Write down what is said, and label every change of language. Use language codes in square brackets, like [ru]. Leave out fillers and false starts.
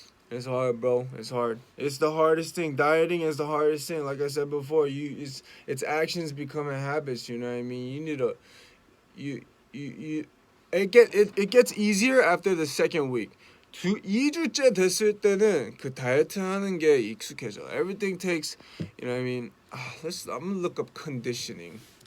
[en] It's hard, bro. It's hard. It's the hardest thing. Dieting is the hardest thing. Like I said before, it's actions becoming habits. You know what I mean? You need to you it gets easier after the second week. [ko] 2주째 됐을 때는 그 다이어트 하는 게 익숙해져. [en] Everything takes, you know what I mean? I'm gonna look up conditioning.